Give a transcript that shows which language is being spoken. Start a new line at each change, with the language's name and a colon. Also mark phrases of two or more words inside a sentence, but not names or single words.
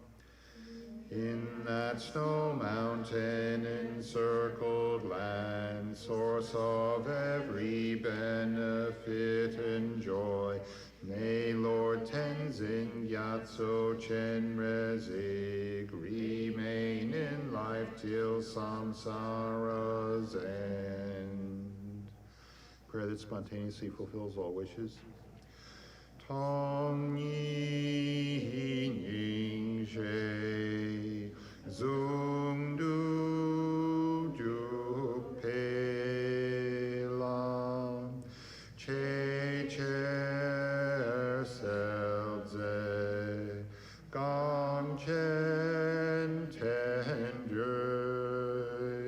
English: In that snow mountain encircled land, source of every benefit and joy, may Lord Tenzin Gyatso Chen Rezig remain in life till samsara's end. Prayer that spontaneously fulfills all wishes.
Tibetan: སྟོང་ཉིད་སྙིང་རྗེ་ཟུང་དུ་འཇུག་པའི་ལམ། ཆེ་ཆེར་གསལ་མཛད་གངས་ཅན་བསྟན་འགྲོའི